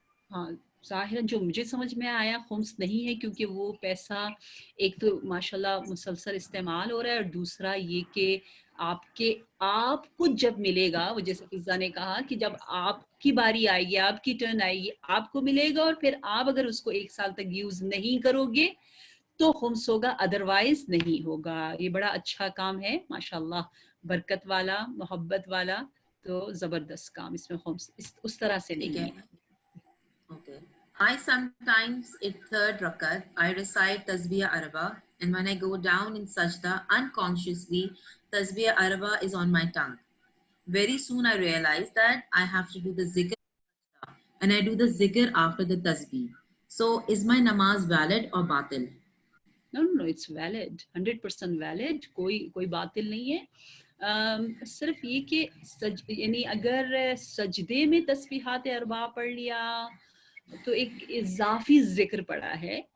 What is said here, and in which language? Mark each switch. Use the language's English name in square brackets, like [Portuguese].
[Urdu] ہاں ظاہراً جو مجھے سمجھ میں آیا خمس نہیں ہے, کیونکہ وہ پیسہ ایک تو ماشاءاللہ مسلسل استعمال ہو رہا ہے, اور دوسرا یہ کہ آپ کو جب ملے گا, وہ جیسے فضا نے کہا کہ جب آپ کی باری آئے گی, آپ کی ٹرن آئے گی, آپ کو ملے گا, اور پھر آپ اگر اس کو 1 سال تک یوز نہیں کرو گے تو خمس ہوگا, ادروائز نہیں ہوگا. یہ بڑا اچھا کام ہے ماشاءاللہ, برکت والا, محبت والا, تو زبردست کام. اس میں خمس اس طرح سے نہیں ہے. [English] Okay. I sometimes at third rakat, I recite Tasbih Arba, and when I go down in sajda, unconsciously, Tasbih Arba is on my tongue. Very soon I realize that I have to do the zikr, and I do the zikr after the tasbih. So is my namaz valid or batil? No, it's valid, 100% valid. [Urdu] کوئی باطل نہیں ہے. صرف یہ کہ یعنی اگر سجدے میں تسبیحات اربع پڑھ لیا تو ایک اضافی ذکر پڑا ہے.